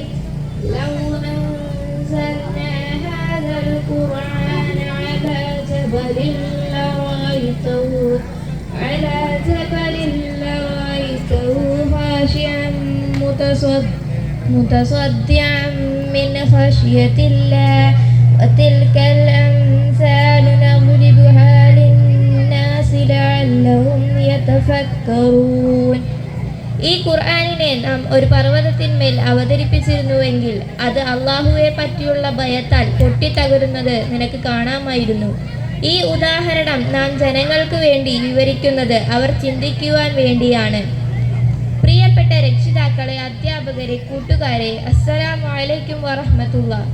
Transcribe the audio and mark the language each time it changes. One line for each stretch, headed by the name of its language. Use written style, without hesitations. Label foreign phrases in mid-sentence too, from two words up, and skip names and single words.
Arabic: لو أنزلنا هذا القرآن على جبل لرأيته خاشعا متصدعا من خشية الله وتلك الأمثال نضربها للناس لعلهم يتفكرون.
Malayalam: ഈ ഖുർആനിനെ നാം ഒരു പർവ്വതത്തിന്മേൽ അവതരിപ്പിച്ചിരുന്നുവെങ്കിൽ അത് അള്ളാഹുവെ പറ്റിയുള്ള ഭയത്താൽ പൊട്ടിത്തകരുന്നത് നിനക്ക് കാണാമായിരുന്നു. ഈ ഉദാഹരണം നാം ജനങ്ങൾക്ക് വേണ്ടി വിവരിക്കുന്നത് അവർ ചിന്തിക്കുവാൻ വേണ്ടിയാണ്. പ്രിയപ്പെട്ട രക്ഷിതാക്കളെ, അധ്യാപകരെ, കൂട്ടുകാരെ,
Arabic: السلام عليكم ورحمة الله.